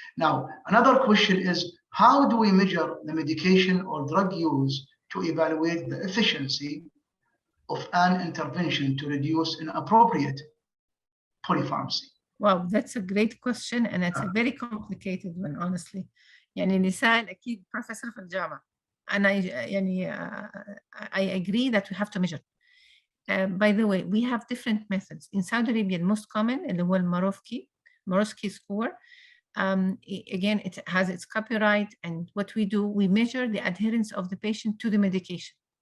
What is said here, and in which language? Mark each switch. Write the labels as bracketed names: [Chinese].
[English] Now, another question is, how do we measure the medication or drug use to evaluate the efficiency of an intervention to reduce inappropriate polypharmacy? Wow, that's a great question, and it's a very complicated one, honestly. [Arabic] يعني نسال أكيد professor في الجامعة. [English] And I agree that we have to measure. By the way, we have different methods. In Saudi Arabia, the most common اللي هو Morosky score. Again, it has its copyright, and what we do, we measure the adherence of the patient to the medication.